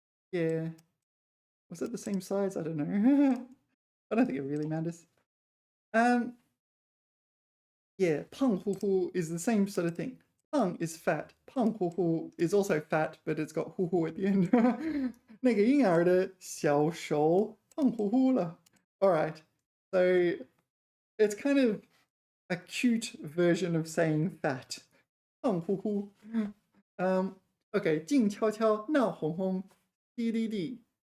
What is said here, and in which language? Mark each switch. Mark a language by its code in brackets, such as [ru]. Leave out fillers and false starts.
[en] Yeah. Was it the same size? I don't know. I don't think it really matters. Yeah, 胖乎乎 is the same sort of thing. 胖 is fat. 胖乎乎 is also fat, but it's got 乎乎 at the end. [zh] 那个婴儿的小手胖乎乎了. [en] All right. So it's kind of a cute version of saying fat. [zh] 胖乎乎. Okay, 静悄悄闹哄哄. 滴滴滴.